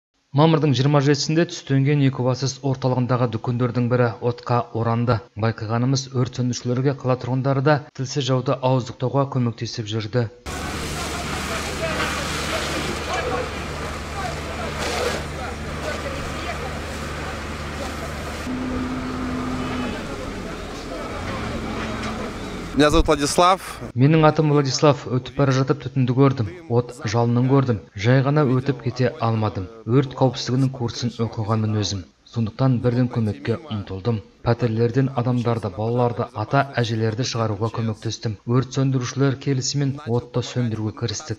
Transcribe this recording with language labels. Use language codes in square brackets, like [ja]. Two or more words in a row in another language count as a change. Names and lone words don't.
[kk] Мамырдың 27-сінде түстенген Екібастұз орталығындағы дүкендердің бірі отқа оранды. Байқағанымыз, өрт сөндірушілерге қала тұрғындары да тілсіз жауды ауыздықтауға көмектесіп жүрді. [ru] Меня зовут Владислав. [kk] Менің атым Владислав. Өтіп бара жатып түтінді көрдім. От жалынын көрдім. Жай ғана өтіп кете алмадым. Өрт қауіпсіздігінің курсын оқығанмын өзім. Сондықтан бірден көмекке ұмтылдым. Пәтерлерден адамдарды, балаларды, ата-әжелерді шығаруға көмектестім. Өрт сөндірушілер келісімен отты сөндіруге кірістік.